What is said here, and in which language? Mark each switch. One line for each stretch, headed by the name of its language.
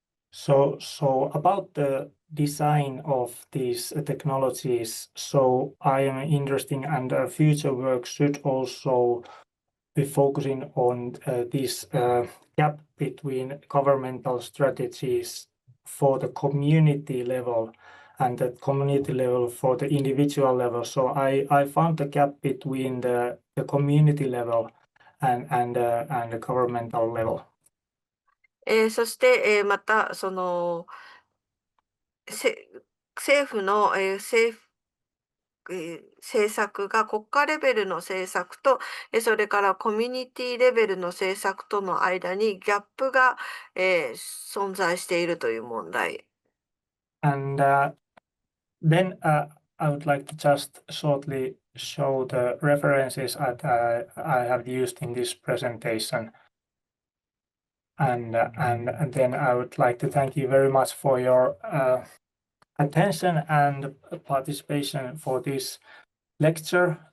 English: So about the design of these technologies, so I am interesting, and future work should also be focusing on this gap between governmental strategies for the community level and the community level for the individual level. So I found the gap between the community level and the governmental level.
Japanese: そして、また、政府の、政策が国家レベルの政策と、それからコミュニティレベルの政策との間にギャップが、存在しているという問題。
English: And then I would like to just shortly show the references that I have used in this presentation. And then I would like to thank you very much for your attention and participation for this lecture.